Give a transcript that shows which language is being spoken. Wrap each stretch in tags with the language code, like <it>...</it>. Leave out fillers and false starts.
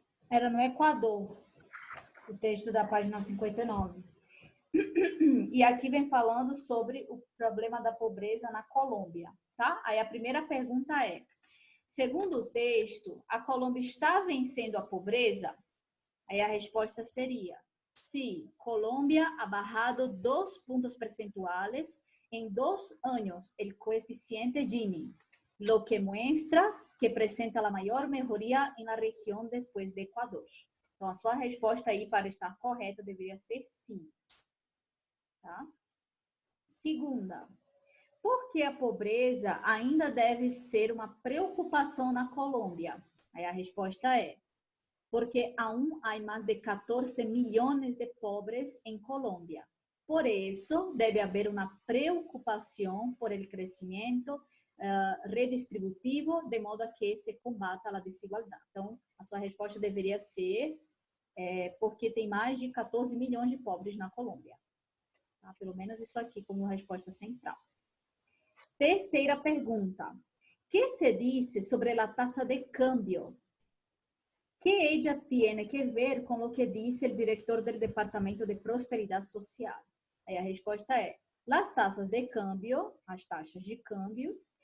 <pt>Era no Equador, o texto da página 59. E aqui vem falando sobre o problema da pobreza na Colômbia, tá? Aí a primeira pergunta é, segundo o texto, a Colômbia está vencendo a pobreza? Aí a resposta seria,</pt> <es>sí, Colombia ha bajado 2 puntos percentuales en 2 años el coeficiente Gini, lo que muestra que presenta la mayor mejoría en la región después de Ecuador.</es> <pt>Então, a sua resposta aí, para estar correta, deveria ser sim. Tá? Segunda, por que a pobreza ainda deve ser uma preocupação na Colômbia? Aí a resposta é,</pt> <es>porque aún hay más de 14 millones de pobres en Colombia. Por eso debe haber una preocupación por el crecimiento redistributivo, de modo a que se combata</es> <pt>a desigualdade. Então, a sua resposta deveria ser porque tem mais de 14 milhões de pobres na Colômbia. Tá? Pelo menos isso aqui como resposta central. Terceira pergunta.</pt> <es>¿Qué se dice sobre la tasa de cambio?</es> <pt>Que ella tiene que ver com o que disse o diretor do Departamento de Prosperidade Social? Aí a resposta é,</pt> <es>las tasas de cambio,</es> <pt>as taxas de câmbio,</pt>